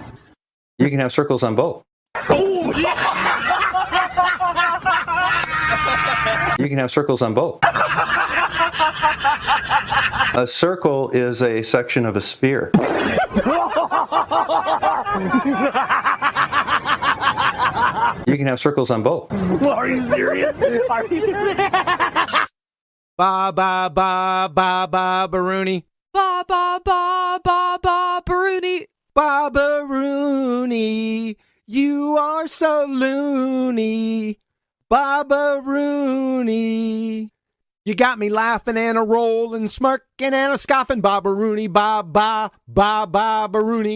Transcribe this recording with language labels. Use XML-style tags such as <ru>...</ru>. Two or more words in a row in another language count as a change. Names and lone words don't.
<en>You can have circles on both. You can have circles on both. A circle is a section of a sphere. You can have circles on both. Are you serious? Are you Ba ba ba ba ba Baruni. Ba ba ba ba ba Baruni. Ba Baruni. You are so loony. Baba Rooney. You got me laughing and a rolling, smirking and a scoffing. Baba Rooney, ba ba ba ba Rooney.</en>